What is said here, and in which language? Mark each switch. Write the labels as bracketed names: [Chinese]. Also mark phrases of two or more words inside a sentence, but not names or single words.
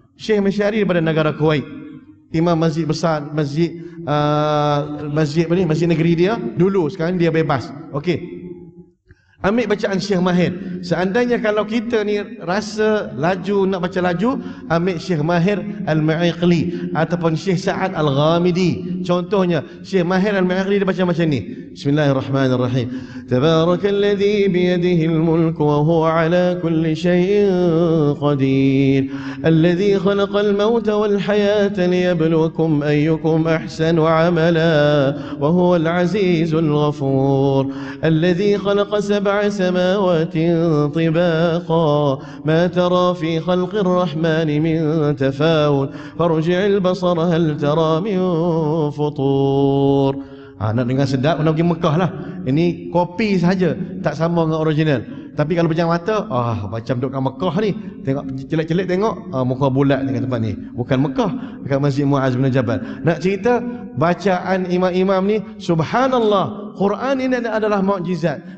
[Malay] Syekh Misyari daripada negara Kuwait, imam masjid besar, masjid negeri dia dulu, sekarang dia bebas. Okey. Ambil bacaan Syekh Mahir. Seandainya kalau kita ni rasa laju, nak baca laju, ambil Syekh Mahir Al-Mu'iqli ataupun Syekh Sa'ad Al-Ghamidi. Contohnya Syekh Mahir Al-Mu'iqli dia baca macam ni. [Arabic] بسم الله الرحمن الرحيم تبارك الذي بيده الملك وهو على كل شيء قدير. الذي خلق الموت والحياة ليبلوكم أيكم أحسن عملا وهو العزيز الغفور. الذي خلق سبع سماوات طباقا ما ترى في خلق الرحمن من تفاوت فارجع البصر هل ترى من فطور. [Malay] Nak dengar sedap, nak pergi Mekah lah. Ini kopi sahaja, tak sama dengan original. Tapi kalau pejam mata, macam duduk kat Mekah ni. Tengok celik-celik tengok, muka bulat dengan tempat ni. Bukan Mekah, dekat Masjid Muaz bin Jabal. Nak cerita bacaan imam-imam ni, subhanallah, Quran ini adalah mukjizat.